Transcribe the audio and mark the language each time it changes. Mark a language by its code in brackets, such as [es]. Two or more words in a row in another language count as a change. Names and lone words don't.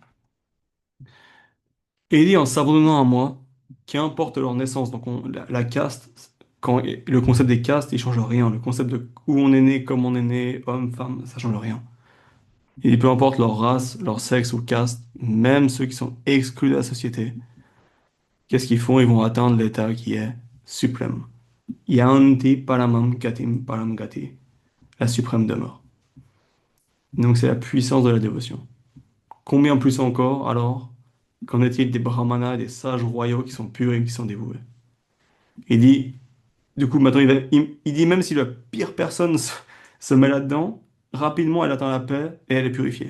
[fr] Et il dit en s'abandonnant à moi, qu'importe leur naissance, donc la caste, le concept des castes, il change rien. Le concept de où on est né, comme on est né, homme, femme, ça change rien. Et peu importe leur race, leur sexe ou caste, même ceux qui sont exclus de la société, qu'est-ce qu'ils font? Ils vont atteindre l'état qui est suprême. [sa] Yanti paramam gatim param gati, [fr] la suprême demeure. Donc c'est la puissance de la dévotion. Combien plus encore, alors, qu'en est-il des brahmanas, des sages royaux qui sont purs et qui sont dévoués? Il dit, du coup, maintenant, il dit même si la pire personne se met là-dedans, rapidement elle atteint la paix et elle est purifiée.